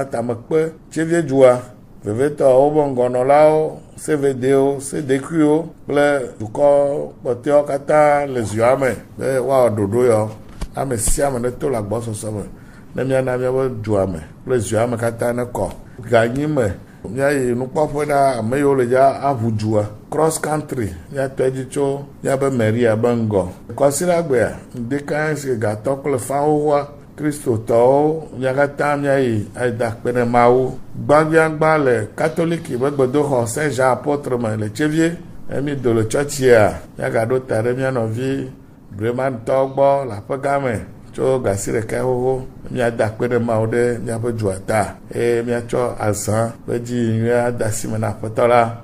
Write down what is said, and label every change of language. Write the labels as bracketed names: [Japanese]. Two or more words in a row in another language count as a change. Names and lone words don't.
[Ewe] tame kpe tsevie dua vevetɔwo wobe ŋgɔnɔlawo sevedewo sedekuiwo kple dukɔ kpɔtɔewo katã le ziɔa me be woawɔ ɖoɖo yɔ ame sia ame ne to le agbɔsɔsɔ me ne míana míabe dua me kple ziɔa me katã ne kɔ ganyi me míayi nukpɔƒe na ame yiwo le dza aʋu dua [English] cross country [Ewe] míatɔ edzi tso míabe meria be ŋgɔ kɔsiɖagbea ŋdeka si gatɔ kple fãwoa kristotɔwo mía katã míayi ada kpe ɖe Mawu gbãgbiãgbã le katoliki be gbedoxɔ Saint Jean apôtre me le tsevie emi do le tsɔtsia míagaɖo ta ɖe mía nɔvi bremantɔwo gbɔ le aƒe gã me tso gasi ɖeka xoxo míada kpe ɖe Mawu ɖe míaƒe dua ta eye míatsɔ azã ƒe dzi nyuia ada asi me na aƒetɔ la.